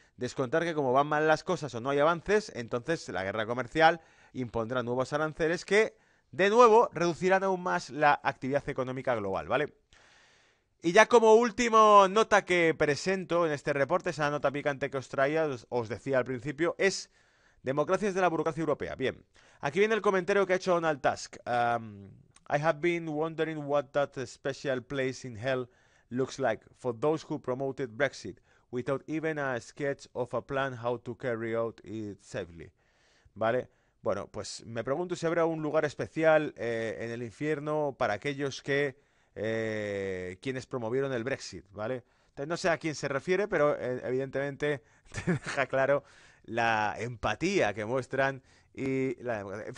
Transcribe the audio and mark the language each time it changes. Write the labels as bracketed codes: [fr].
[es] Descontar que como van mal las cosas o no hay avances, entonces la guerra comercial impondrá nuevos aranceles que, de nuevo, reducirán aún más la actividad económica global, ¿vale? Y ya como último nota que presento en este reporte, esa nota picante que os traía, os decía al principio, es democracias de la burocracia europea. Bien, aquí viene el comentario que ha hecho Donald Tusk. [en] I have been wondering what that special place in hell looks like for those who promoted Brexit, without even a sketch of a plan how to carry out it safely. [es] ¿Vale? Bueno, pues me pregunto si habrá un lugar especial en el infierno para aquellos que quienes promovieron el Brexit, ¿vale? Entonces, no sé a quién se refiere, pero evidentemente te deja claro la empatía que muestran y la democracia.